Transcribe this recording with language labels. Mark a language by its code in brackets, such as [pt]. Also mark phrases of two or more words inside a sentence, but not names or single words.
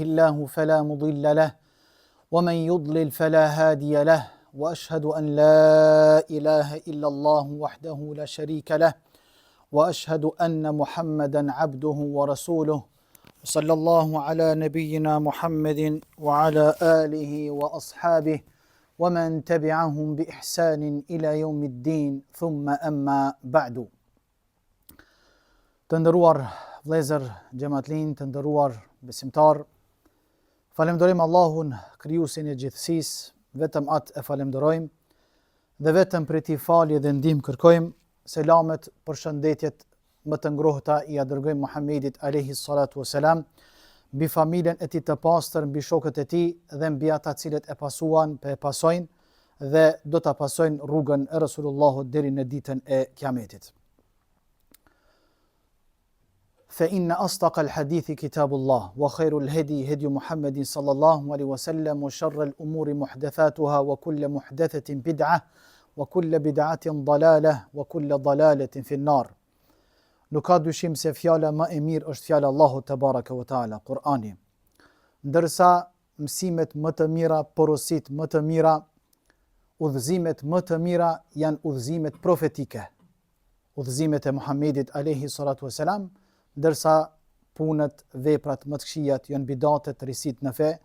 [ar] الله فلا مضل له ومن يضلل فلا هادي له وأشهد أن لا إله إلا الله وحده لا شريك له وأشهد أن محمدا عبده ورسوله صلى الله على نبينا محمد وعلى آله وأصحابه ومن تبعهم بإحسان إلى يوم الدين ثم أما بعد. [sq] Të nderuar vëllezër, xhamatllin, të nderuar besimtar, falenderojmë Allahun, krijuesin e gjithësisë, vetëm atë e falenderojmë dhe vetëm prej tij falje dhe ndihmë kërkojmë. Selamet, përshëndetjet më të ngrohta i dërgojmë Muhamedit [ar] عليه الصلاة والسلام, [sq] mbi familjen e tij të pastër, mbi shokët e tij dhe mbi ata cilët e pasuan, e pasojnë dhe do ta pasojnë rrugën e Resulullahut deri në ditën e Kiametit. [ar] فإن أصدق الحديث كتاب الله وخير الهدي هدي محمد صلى الله عليه وسلم وشر الأمور محدثاتها وكل محدثة بدعة وكل بدعة ضلالة وكل ضلالة في النار. [sq] Nuk ka dyshim se fjala më e mirë është fjala Allahut [ar] تبارك وتعالى, [sq] Kur'ani. Ndërsa mësimet më të mira, porositë më të mira, udhëzimet më të mira janë udhëzimet profetike. Udhëzimet e Muhamedit [ar] عليه الصلاة والسلام, [sq] ndërsa punët, veprat më të këqijat janë bidatet, risit në fe.